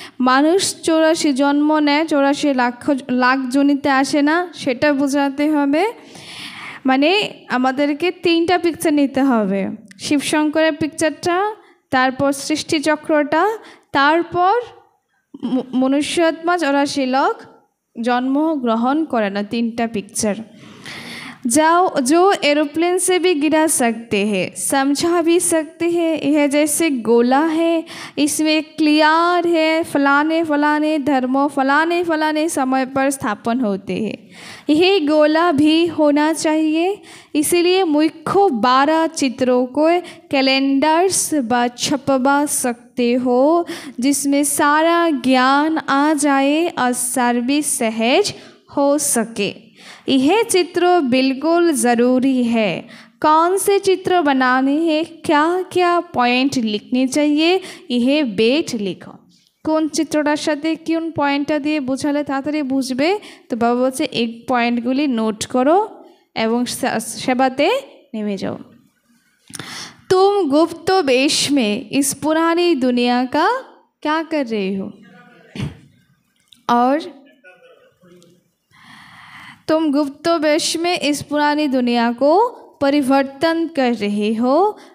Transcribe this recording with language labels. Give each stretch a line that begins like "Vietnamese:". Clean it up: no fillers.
Bangla: মানুষ 84 জন্ম নেয়, 84 লাখ জনিতে আসে না, সেটা বোঝাতে হবে। মানে আমাদেরকে 3টা পিকচার নিতে হবে। শিব শঙ্করের পিকচারটা, তারপর সৃষ্টিচক্রটা, তারপর মনুষ্যাত্মা 84 লাখ জন্ম গ্রহণ করে না, 3টা पिक्चर।
Hindi: जाओ जो एरोप्लेन से भी गिरा सकते हैं, समझा भी सकते हैं। यह जैसे गोला है, इसमें क्लियर है फलाने फलाने धर्मों फलाने फलाने समय पर स्थापन होते हैं। यही गोला भी होना चाहिए। इसीलिए मुख्य 12 चित्रों को कैलेंडर्स व छपवा सकते हो, जिसमें सारा ज्ञान आ जाए और सर्विस सहज हो सके। यह चित्र बिल्कुल ज़रूरी है। कौन से चित्र बनाने हैं, क्या क्या पॉइंट लिखने चाहिए, यह बेट लिखो।
Bangla: কোন চিত্রটার সাথে কোন পয়েন্টটা দিয়ে বোঝালে তাড়াতাড়ি বুঝবে। তো বাবা বলছে এই পয়েন্টগুলি নোট করো এবং সেবাতে নেমে যাও।
Hindi: तुम गुप्त वेश में इस पुरानी दुनिया का क्या कर रहे हो? और तुम गुप्त वेश में इस पुरानी दुनिया को परिवर्तन कर रहे हो।